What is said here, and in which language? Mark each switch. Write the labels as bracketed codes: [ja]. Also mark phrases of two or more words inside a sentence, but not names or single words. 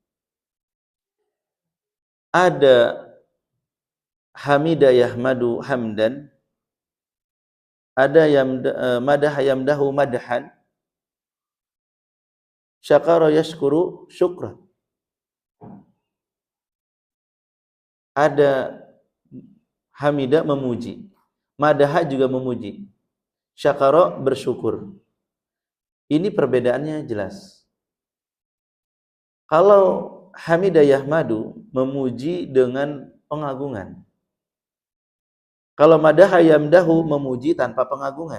[ar] Ada حمد يحمد حمدا, ada مدح يمدح مدحا, شكر يشكر شكرا. [id] Ada hamida memuji, madah juga memuji, syakara bersyukur. Ini perbedaannya jelas. Kalau [ar] حمد يحمد [id] memuji dengan pengagungan. Kalau [ar] مدح يمدح [id] memuji tanpa pengagungan.